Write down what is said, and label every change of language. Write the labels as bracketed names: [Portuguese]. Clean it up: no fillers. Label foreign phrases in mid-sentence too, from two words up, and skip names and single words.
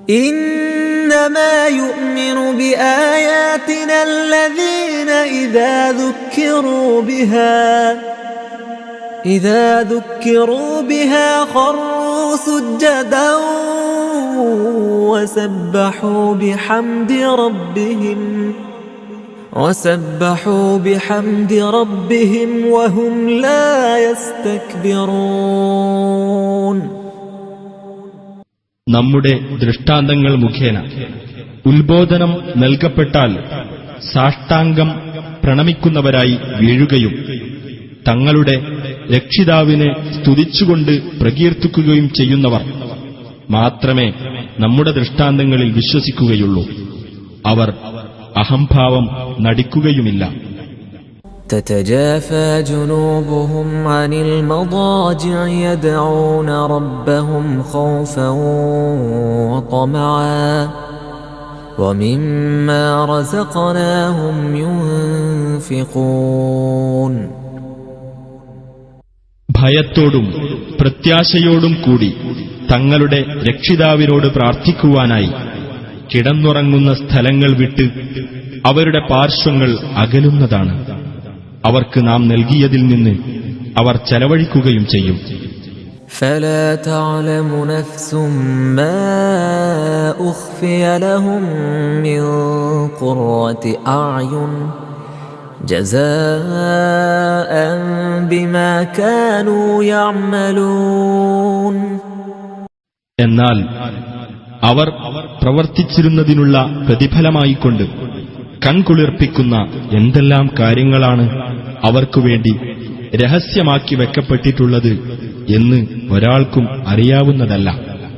[Arabic] إنما يؤمن بآياتنا الذين إذا ذكروا بها خروا سجدا وسبحوا بحمد ربهم وهم لا يستكبرون. [Malayalam] നമ്മുടെ ദൃഷ്ടാന്തങ്ങൾ മുഖേന ഉത്ബോധനം നൽകപ്പെട്ടാൽ സാഷ്ടാംഗം പ്രണമിക്കുന്നവരായി വീഴുകയും തങ്ങളുടെ രക്ഷിതാവിനെ സ്തുതിച്ചുകൊണ്ട് പ്രകീർത്തിക്കുകയും ചെയ്യുന്നവർ മാത്രമേ നമ്മുടെ ദൃഷ്ടാന്തങ്ങളിൽ വിശ്വസിക്കുകയുള്ളൂ. അവർ അഹംഭാവം നടിക്കുകയുമില്ല. [Arabic] تتجافى جنوبهم عن المضاجع يدعون ربهم خوفا وطمعا ومما رزقناهم ينفقون. [Malayalam] ഭയത്തോടും പ്രത്യാശയോടും കൂടി തങ്ങളുടെ രക്ഷിതാവിനോട് പ്രാർത്ഥിക്കുവാനായി കിടന്നുറങ്ങുന്ന സ്ഥലങ്ങൾ വിട്ട് അവരുടെ പാർശ്വങ്ങൾ അകലുന്നതാണ്. അവർക്ക് നാം നൽകിയതിൽ നിന്ന് അവർ ചെലവഴിക്കുകയും ചെയ്യും. [Arabic] فلا تعلم نفس ما أخفي لهم من قرة أعين جزاء بما كانوا يعملون. [Malayalam] എന്നാൽ അവർ പ്രവർത്തിച്ചിരുന്നതിനുള്ള പ്രതിഫലമായിക്കൊണ്ട് കൺകുളിർപ്പിക്കുന്ന എന്തെല്ലാം കാര്യങ്ങളാണ് അവർക്കുവേണ്ടി രഹസ്യമാക്കി വെക്കപ്പെട്ടിട്ടുള്ളത് എന്ന് ഒരാൾക്കും അറിയാവുന്നതല്ല.